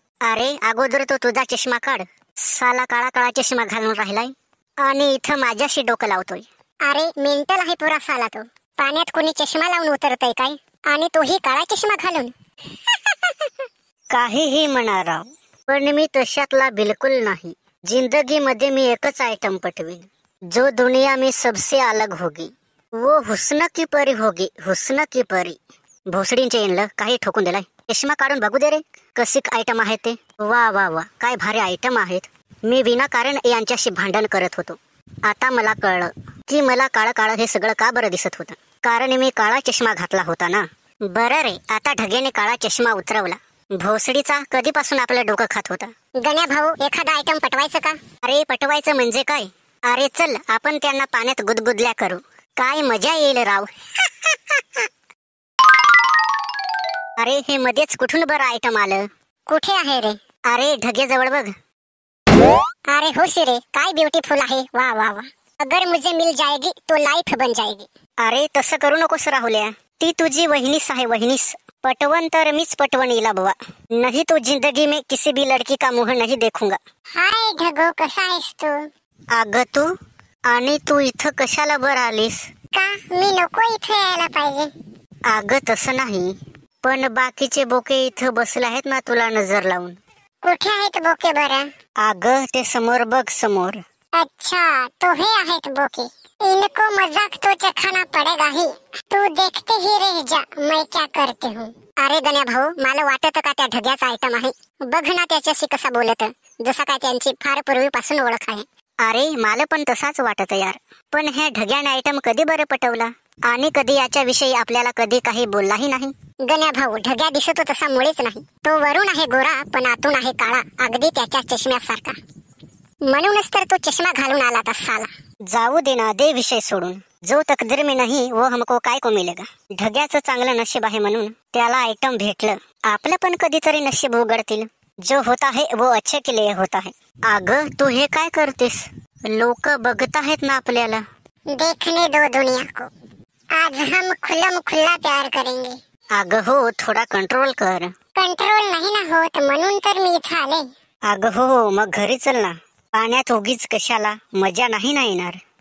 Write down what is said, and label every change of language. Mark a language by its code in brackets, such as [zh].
[mr] अरे अगोदर तो तुझा चष्मा काढ, साला काळा काळा चष्मा घालून राहिलाय आणि इथं माझ्याशी डोकं लावतोय. अरे मेंटल आहे पुरा साला तो. पाण्यात कोणी चष्मा लावून उतरतय काय, आणि तोही काळा चष्मा घालून. काहीही म्हणा राव, पण मी तशातला बिलकुल नाही. जिंदगी मध्ये मी एकच आयटम पटवीन, [hi] जो दुनिया में सबसे अलग होगी, वो हुस्न की परी होगी, हुस्न की परी. [mr] भोसडींचे इनलं काही ठोकून दिलाय. चष्मा काढून बघू दे रे, कसिक आयटम आहे ते. वा वा वा, काय भारी आयटम आहेत. मी विनाकारण यांच्याशी भांडण करत होतो. आता मला कळलं की मला काळं काळं हे सगळं का बरं दिसत होतं, कारण मी काळा चष्मा घातला होता ना. बरं रे, आता ढगेने काळा चष्मा उतरवला. भोसडीचा कधीपासून आपलं डोकं खात होता. गण्या भाऊ, एखादा आयटम पटवायचं का. अरे पटवायचं म्हणजे काय. अरे चल आपण त्यांना पाण्यात गुदगुदल्या करू, काय मजा येईल राव. अरे हे मध्येच कुठून बरं आयटम आलं. कुठे आहे रे. अरे ढगेजवळ बघ. अरे हो शिरे, काय ब्युटीफुल आहे. [hi] वा वा वा, अगर मुझे मिल जाएगी तो लाइफ बन जाएगी. [mr] अरे तसं करू नकोस राहुल्या, ती तुझी वहिनीस आहे, वहिनीस. पटवन तर मीच पटवन इला बुवा, [hi] नहीं तो जिंदगी में किसी भी लड़की का मुंह नहीं देखूंगा. [mr] हाय ढगो, कसा आहेस तू. अगं तू, आणि तू इथं कशाला बरं आलीस. का मी नको इथे यायला पाहिजे. अगं तसं नाही, पण बाकीचे बोके इथं बसले आहेत ना तुला नजर लावून. कुठे आहेत बोके बरं. अगं ते समोर बघ, समोर. [hi] अच्छा तो [mr] हे आहेत बोके. [hi] इनको मजाक तो चखाना पडेगा ही, तू देखते ही रह जा मैं क्या करते हूँ. [mr] अरे गण्या भाऊ, मला वाटत का त्या ढग्याचा आयटम आहे. बघ ना त्याच्याशी कसा बोलत, जसा काय त्यांची फार पूर्वीपासून ओळख आहे. अरे मला पण तसाच वाटत यार, पण ह्या ढग्याने आयटम कधी बरं पटवला, आणि कधी याच्याविषयी आपल्याला कधी काही बोललाही नाही. गण्या भाऊ, ढग्या दिसतो तसा मुळीच नाही. तो वरून आहे गोरा पण आतून आहे काळा, अगदी त्याच्या चष्म्यासारखा. म्हणूनच तर तो चष्मा घालून आला था साला. जाऊ दे ना, दे विषय सोडून. [hi] जो तकदीर में नहीं वो हमको काय को मिलेगा. [mr] ढग्याचं चांगलं नशीब आहे म्हणून त्याला आयटम भेटलं. आपलं पण कधीतरी नशीब उघडतील. [hi] जो होता है वो अच्छे के लिए होता है. [mr] अगं तू हे काय करतेस, लोक बघत आहेत ना आपल्याला. [hi] देखने दो दुनिया को, आज हम खुल्लम खुल्ला प्यार करेंगे. [mr] अगं हो, थोडा कंट्रोल कर. कंट्रोल नाही ना होत, म्हणून तर मी इथं आले. अगं हो, मग घरी चल ना, पाण्यात उगीच कशाला, मजा नाही ना येणार.